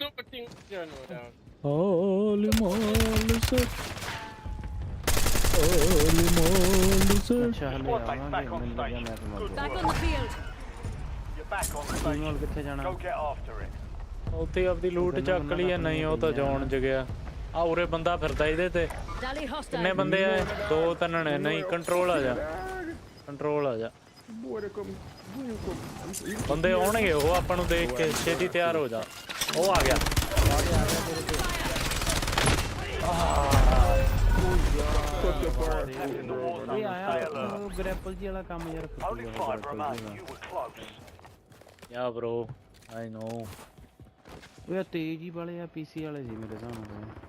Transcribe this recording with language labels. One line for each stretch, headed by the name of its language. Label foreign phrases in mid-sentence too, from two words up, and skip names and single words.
English: fucking general down. Holy moly, sir. Holy moly, sir. Squad mates back on station. Good Back work. on the field. You're back on station. Go get after it.
Punjabi: ਉੱਥੇ ਆਪਦੀ ਲੂਟ ਚੱਕ ਲਈ ਨਹੀਂ ਉਹ ਤਾਂ ਜੌਨ ਚ ਗਿਆ ਆ ਉਰੇ ਬੰਦਾ ਫਿਰਦਾ ਇਹਦੇ ਤੇ
English: Dally
Punjabi: ਕਿੰਨੇ
English: hostile.
Punjabi: ਬੰਦੇ ਆ ਦੋ ਤਿੰਨ ਨੇ ਨਹੀਂ ਕੰਟਰੋਲ ਆ ਜਾ ਕੰਟਰੋਲ ਆ ਜਾ ਬੰਦੇ ਆਉਣਗੇ ਉਹ ਆਪਾਂ ਨੂੰ ਦੇਖ ਕੇ ਛੇਤੀ ਤਿਆਰ ਹੋ ਜਾ ਉਹ ਆ ਗਿਆ ਤੇਰੇ ਤੇ ਇਹ ਆਇਆ ਗ੍ਰੈਪਲ ਜੀ ਵਾਲਾ ਕੰਮ ਯਾਰ ਯਾ
English: bro I know
Punjabi: ਉਹ ਤੇਜ਼ ਹੀ ਵਾਲੇ ਆ ਪੀਸੀ ਵਾਲੇ ਸੀ ਮੇਰੇ ਹਿਸਾਬ ਨਾਲ